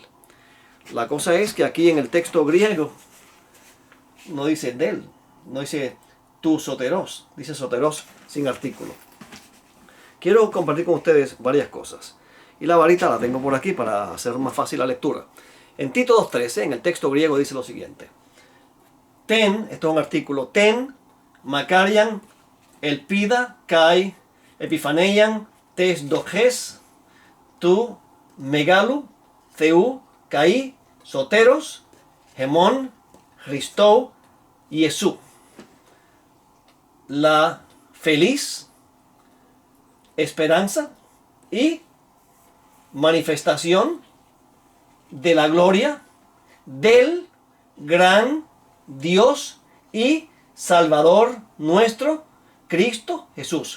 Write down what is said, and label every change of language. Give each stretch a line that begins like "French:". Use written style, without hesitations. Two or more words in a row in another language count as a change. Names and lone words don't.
Spanish: La cosa es que aquí en el texto griego no dice del, no dice
Greek: τοῦ σωτῆρος,
Spanish: dice soteros sin artículo. Quiero compartir con ustedes varias cosas. Y la varita la tengo por aquí para hacer más fácil la lectura. En Tito 2.13, en el texto griego dice lo siguiente: ten, esto es un artículo,
Greek: τὴν μακαρίαν ἐλπίδα καὶ ἐπιφάνειαν τῆς δόξης τοῦ μεγάλου θεοῦ καὶ σωτῆρος ἡμῶν Χριστοῦ,
Spanish: Jesús. La feliz esperanza y manifestación de la gloria del gran Dios y Salvador nuestro, Cristo Jesús.